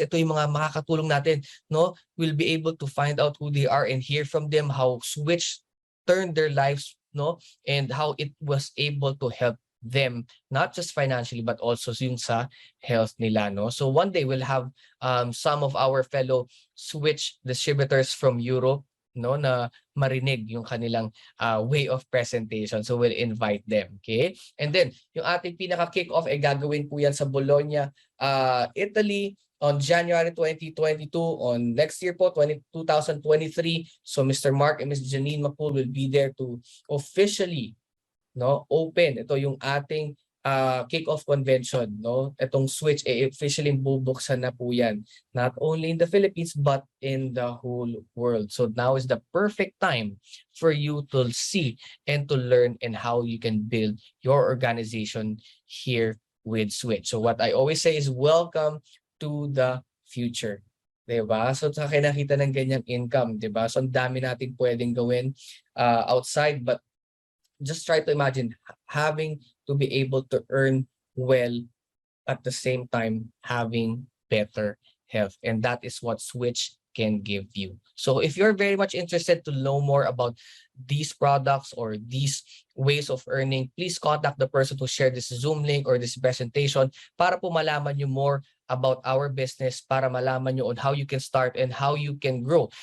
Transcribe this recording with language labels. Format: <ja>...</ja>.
<tl>Ito yung mga makakatulong natin, no?</tl> <en>We'll be able to find out who they are and hear from them how Switch turned their lives, no? And how it was able to help them, not just financially, but also</en> <tl>yung sa health nila,</tl> <en>no? So one day we'll have some of our fellow Switch distributors from Europe, no,</en> <tl>na marinig yung kanilang</tl> <en>way of presentation. So we'll invite them, okay? And then</en> <tl>yung ating pinaka-kick-off ay gagawin po yan sa</tl> <en>Bologna, Italy on January 2022, on next year po, 2023. So Mr. Mark and Ms. Janine Macul will be there to officially, no, open.</en> <tl>Ito yung ating kick-off convention, no? Itong Switch officially bubuksan na po yan,</tl> <en>not only in the Philippines but in the whole world. So now is the perfect time for you to see and to learn and how you can build your organization here with Switch. So what I always say is welcome to the future.</en> <tl>Diba? So sa nakita ng ganyang income, diba? So ang dami natin pwedeng gawin</tl> <en>outside, but just try to imagine having to be able to earn well at the same time having better health. And that is what Switch can give you. So if you're very much interested to know more about these products or these ways of earning, please contact the person who shared this Zoom link or this presentation</en> <tl>para po malaman nyo</tl> <en>more about our business,</en> <tl>para malaman nyo</tl> <en>on how you can start and how you can grow.</en>